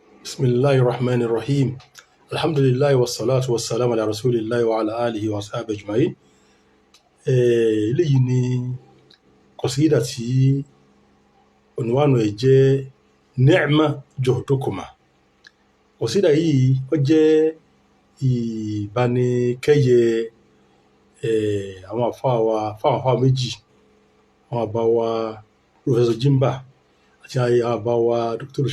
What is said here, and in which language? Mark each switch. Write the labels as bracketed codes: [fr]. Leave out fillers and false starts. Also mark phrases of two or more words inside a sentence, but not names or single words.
[ar] بسم الله الرحمن الرحيم. الحمد لله والصلاة والسلام على رسول الله وعلى آله وصحبه أجمعين. [yo] eléyìí ni kọ̀sídà tí ònúwànú ẹ̀ jẹ́ Ni'ma Juhdukuma. kọ̀sídà yìí ó jẹ́ ìbánikẹ́yẹ àwọn àfáà méjì, àwọn àbá wa Professor Jimba àti àwọn àbá wa Dr.